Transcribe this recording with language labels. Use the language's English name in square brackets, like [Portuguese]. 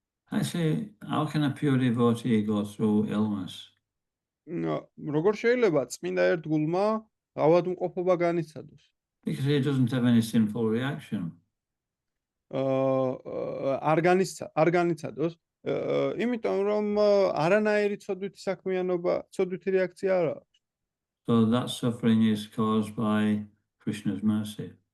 [English] Actually, how can a pure devotee go through illness? [Georgian] როგორ შეიძლება წმინდა ერთგულმა ავადმყოფობა განიცადოს? [English] Because he doesn't have any sinful reaction. [Georgian] არ განიცადოს, იმიტომ რომ არანაირი ცოდვითი საქმიანობა, ცოდვითი რეაქცია არ აქვს. [English] So that suffering is caused by Krishna's mercy.